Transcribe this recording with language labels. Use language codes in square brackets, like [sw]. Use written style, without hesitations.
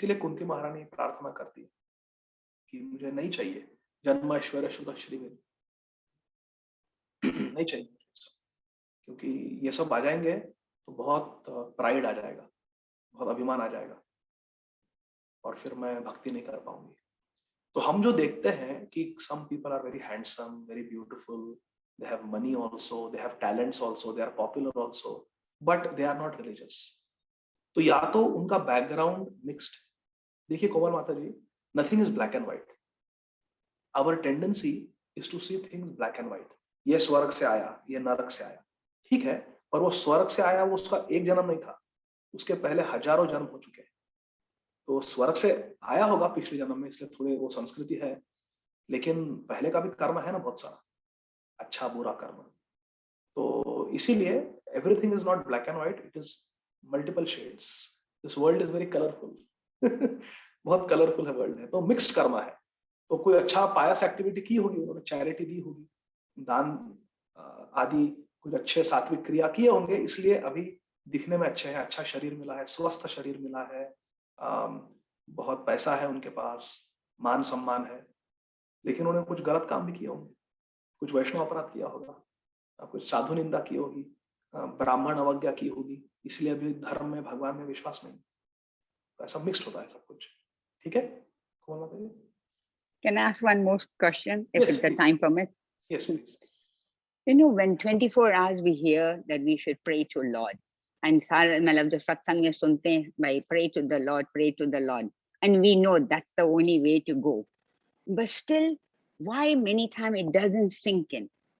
[hi] इसीलिए कुंती महारानी प्रार्थना करती है कि मुझे नहीं चाहिए जन्म ऐश्वर्य शुद्ध श्री में नहीं चाहिए, क्योंकि ये सब आ जाएंगे तो बहुत प्राइड आ जाएगा, बहुत अभिमान आ जाएगा और फिर मैं भक्ति नहीं कर पाऊंगी। तो हम जो देखते हैं कि [en] some people are very handsome, very beautiful, they have money also, they have talents also, they are popular also, but they are not religious। [hi] तो या तो उनका बैकग्राउंड मिक्स्ड। देखिए कोमल माता जी, [en] nothing is black and white. Our tendency is to see things black and white। [hi] ये स्वर्ग से आया, ये नरक से आया, ठीक है, पर वो स्वर्ग से आया, वो उसका एक जन्म नहीं था, उसके पहले हजारों जन्म हो चुके हैं। तो स्वर्ग से आया होगा पिछले जन्म में, इसलिए थोड़े वो संस्कृति है, लेकिन पहले का भी कर्म है ना बहुत सारा, अच्छा बुरा कर्म। [en] तो इसीलिए everything is not black and white, it is multiple shades. This world is very colourful [hi] बहुत कलरफुल है वर्ल्ड है। तो मिक्स्ड कर्म है। तो कोई अच्छा पायस एक्टिविटी की होगी, उन्होंने चैरिटी दी होगी, दान आदि कुछ अच्छे सात्विक क्रिया किए होंगे, इसलिए अभी दिखने में अच्छे हैं, अच्छा शरीर मिला है, स्वस्थ शरीर मिला है, बहुत पैसा है उनके पास, मान सम्मान है, लेकिन उन्होंने कुछ गलत काम भी किए होंगे, कुछ वैष्णव अपराध किया होगा, कुछ साधु निंदा की होगी, ब्राह्मण अवज्ञा की होगी, इसलिए अभी धर्म में, भगवान में विश्वास नहीं। तो ऐसा मिक्स्ड होता है सब कुछ। ठीक है, कौन बताइए? [en] Can I ask one more question if Yes, the please. time permits? Yes, please. When 24 hours we hear that we should pray to Lord, and [hi] मतलब जो सत्संग में सुनते हैं, भाई [en] pray to the Lord, pray to the Lord, and we know that's the only way to go, but still why many times it doesn't sink in?